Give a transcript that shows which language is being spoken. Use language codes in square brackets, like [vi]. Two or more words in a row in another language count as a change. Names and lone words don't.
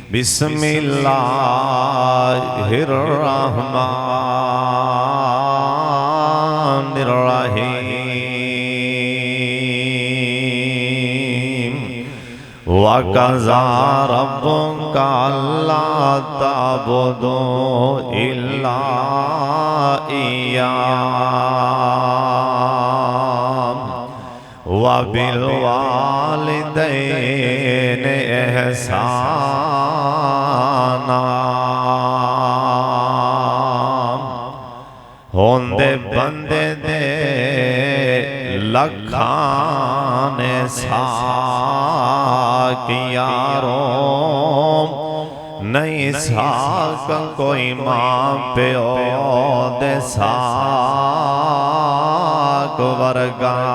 [ar] بسم الله الرحمن الرحيم وقضى ربك ألا تعبدوا إلا إياه وبالوالدين إحسانا. [pa] ہوندے بندے دے لکھاں نے ساک یاراں، نہیں ساک کوئی ماں پیو دے ساک ورگا.